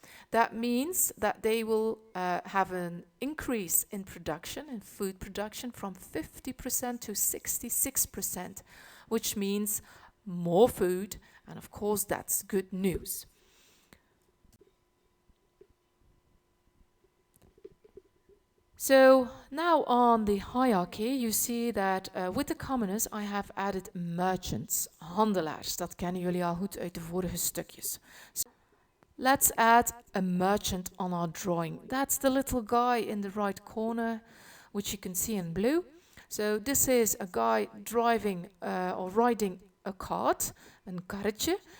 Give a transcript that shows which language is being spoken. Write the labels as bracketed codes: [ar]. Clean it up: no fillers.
[en] That means that they will have an increase in production, in food production, from 50% to 66%, which means more food, and of course that's good news. So now on the hierarchy, you see that with the commoners I have added merchants, handelaars. [nl] Dat kennen jullie al goed uit de vorige stukjes. [en] So let's add a merchant on our drawing. That's the little guy in the right corner, which you can see in blue. So this is a guy driving or riding a cart, een karretje.